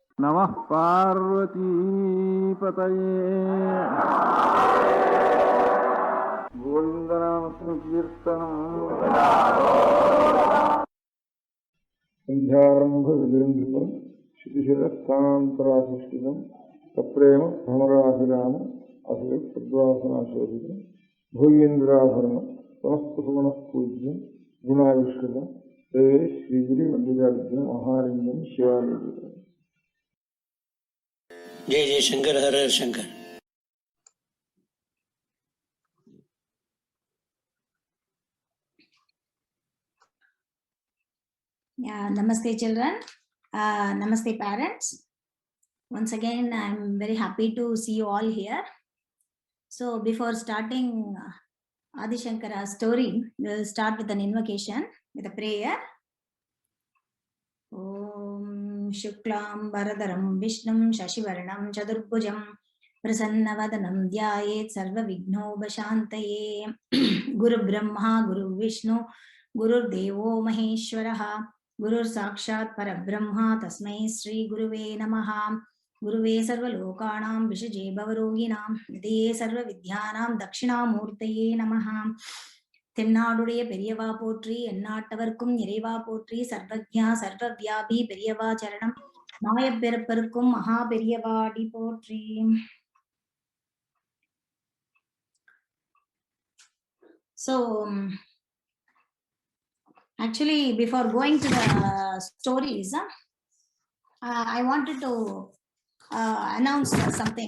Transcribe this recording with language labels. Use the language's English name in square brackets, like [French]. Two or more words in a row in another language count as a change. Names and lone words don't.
[Sanskrit] नमः पार्वतीपतये गोविन्दनामसंकीर्तनम् सन्ध्यारम्भविजृम्भितम् श्रुतिशिरस्थानान्तराधिष्ठितम् सप्रेम भ्रमराभिराम अभिप्रद्वासनाशोभितम् भूयेन्द्राभरणम् पुनः पूज्यम् गुणाविष्कृतम् ते श्रीगिरिमल्लिकार्जुन महालिङ्गम् शिवालिङ्गम्। जय जय शंकर, हर हर शंकर। [English] Yeah, namaste children, namaste parents. Once again, I'm very happy to see you all here. So before starting Adi Shankara's story, we'll start with an invocation, with a prayer. [Sanskrit] ॐ शुक्लाम्बरधरं विष्णुं शशिवर्णं चतुर्भुजम् प्रसन्नवदनं ध्यायेत् सर्व विघ्नोपशान्तये गुरु ब्रह्मा गुरु विष्णु गुरु देवो महेश्वरः गुरु साक्षात् परब्रह्म तस्मै श्री गुरवे नमः गुरवे सर्वलोकानां भिषजे भवरोगिणाम् निधये सर्व विद्यानां दक्षिणामूर्तये नमः [Tamil] தென்னாடுடைய பெரியவா போற்றி எந்நாட்டவர்க்கும் இறைவா போற்றி சர்வஜ்ஞா சர்வவியாபி பெரியவா சரணம் மாயப் பிறப்பருக்கும் மகா பெரியவாடி போற்றி. [English] So actually before going to the stories, I wanted to announce something.